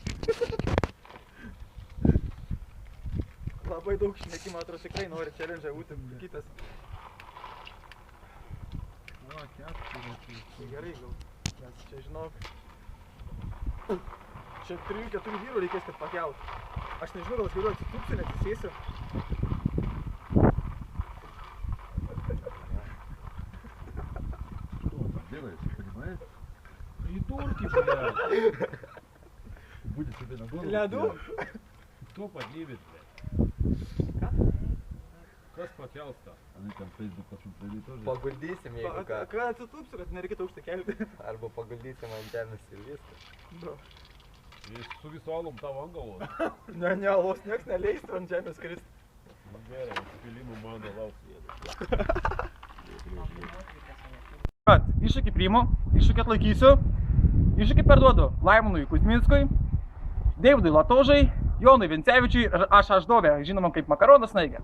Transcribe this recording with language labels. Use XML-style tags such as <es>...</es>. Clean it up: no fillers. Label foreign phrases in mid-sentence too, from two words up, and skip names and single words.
<lt>Labai daug šnekimo, atrodo, tikrai nori challenge būti kitas. O, gerai gal, nes čia žinok. Čia 3-4 vyrų reikės, kad pakelt. Aš nežinau, gal aš galiu atsitupsiu, neatsisėsiu.</lt> <ru>Делаешь, понимаешь? Придурки, блядь! Будет тебе на голову.</ru> <lt>Ledu?</lt> <ru>Кто поднимет, блядь?</ru> <lt>Kas pakels-то?</lt> <ru>Они там Facebook посмотрели тоже.</ru> <lt>Paguldysim, jeigu ką. Ką atsitupsiu, kad nereikėtų aukštą kelti? Arba paguldysim ant žemės ir viskas. Nu. И su visuolom tavo ant galvos. Ne, alos nieks neleistų ant žemės kristi. Nu gerai, spilimų mano lauks. Iššūkį priimu, iššūkį atlaikysiu, iššūkį perduodu Laimonui Kuzminskui, Deividui Latožai, Jonui Vincevičiui ir aš Aždovė, žinoma kaip makaronas snaigė.</lt>